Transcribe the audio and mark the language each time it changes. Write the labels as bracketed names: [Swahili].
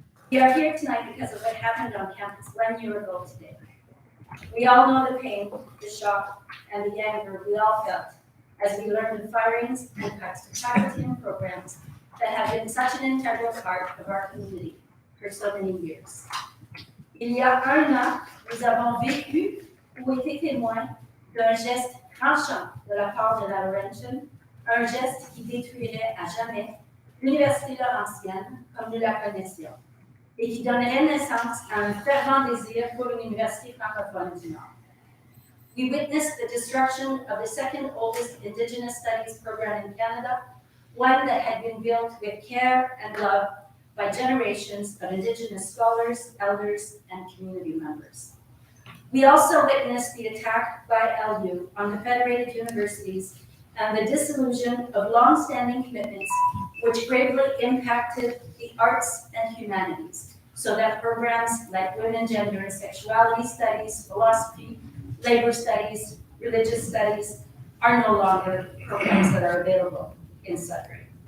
[English] We are here tonight because of what happened on campus 1 year ago today. We all know the pain, the shock, and the anger we all felt as we learned of firings and cuts to faculty and programs that have been such an integral part of our community for so many years. [French] Il y a un an, nous avons vécu ou été témoins d'un geste tranchant de la part de la Laurentian, un geste qui détruirait à jamais l'Université Laurentienne comme nous la connaissions, et qui donnerait naissance à un fervent désir pour une université francophone du Nord. [English] We witnessed the destruction of the second oldest Indigenous Studies program in Canada, one that had been built with care and love by generations of Indigenous scholars, elders, and community members. We also witnessed the attack by LU on the federated universities and the dissolution of long-standing commitments which gravely impacted the arts and humanities, so that programs like women, gender, and sexuality studies, philosophy, labor studies, religious studies are no longer programs that are available in Sudbury.